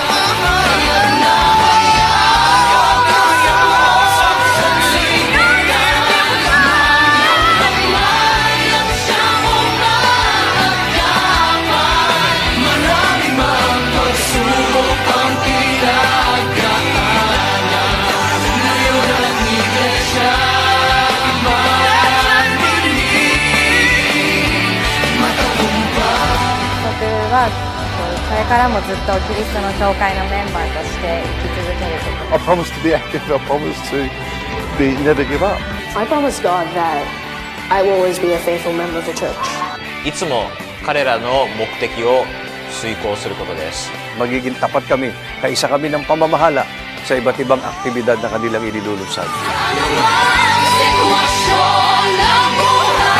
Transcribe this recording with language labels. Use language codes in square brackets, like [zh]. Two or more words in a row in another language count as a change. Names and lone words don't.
[tl] Kaya't nahayag ko sa buong sanlibutan, kamay ang siyang umaagapay. Marami mang pagsubok ang pinagdaanan, ngayon ang iglesia maningning, matagumpay. [ja] 僕はこれからもずっとキリストの教会のメンバーとして生き続けること。 [en] I promise to be active. I promise to never give up. I promise God that I will always be a faithful member of the church. [ja] いつも彼らの目的を遂行することです。 [tl] Magiging tapat kami, kaisa kami ng pamamahala sa iba't ibang aktibidad na kanilang inilulunsad. Sitwasyon ng buhay